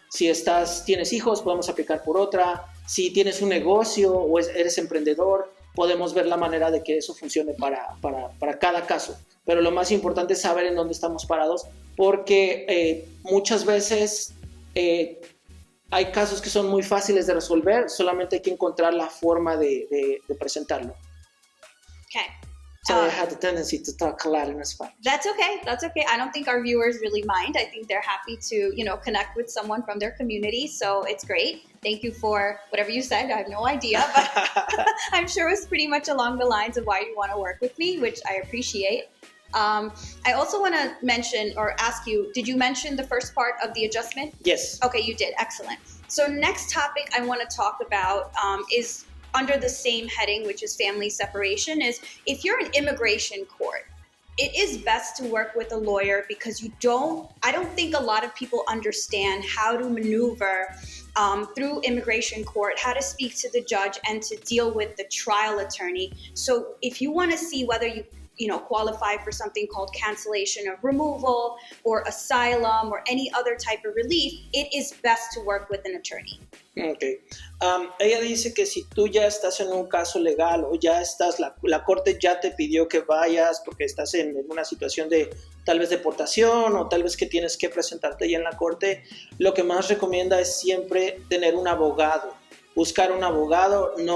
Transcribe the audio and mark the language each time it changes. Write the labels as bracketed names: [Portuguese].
[Spanish] Si tienes hijos, podemos aplicar por otra. Si tienes un negocio o eres emprendedor, podemos ver la manera de que eso funcione para cada caso. Pero lo más importante es saber en dónde estamos parados, porque muchas veces hay casos que son muy fáciles de resolver, solamente hay que encontrar la forma de presentarlo. [English] Okay. So I had the tendency to talk a lot in Spanish. That's okay. That's okay. I don't think our viewers really mind. I think they're happy to, connect with someone from their community. So it's great. Thank you for whatever you said. I have no idea, but I'm sure it was pretty much along the lines of why you want to work with me, which I appreciate. I also want to mention or ask you, did you mention the first part of the adjustment? Yes. Okay, you did. Excellent. So next topic I want to talk about is under the same heading, which is family separation, is if you're in immigration court, it is best to work with a lawyer because I don't think a lot of people understand how to maneuver through immigration court, how to speak to the judge and to deal with the trial attorney. So if you want to see whether you qualify for something called cancellation of removal or asylum or any other type of relief, it is best to work with an attorney. Okay. [Spanish] Ella dice que si tú ya estás en un caso legal o ya estás, la corte ya te pidió que vayas porque estás en una situación de tal vez deportación o tal vez que tienes que presentarte ya en la corte, lo que más recomienda es siempre tener un abogado, buscar un abogado,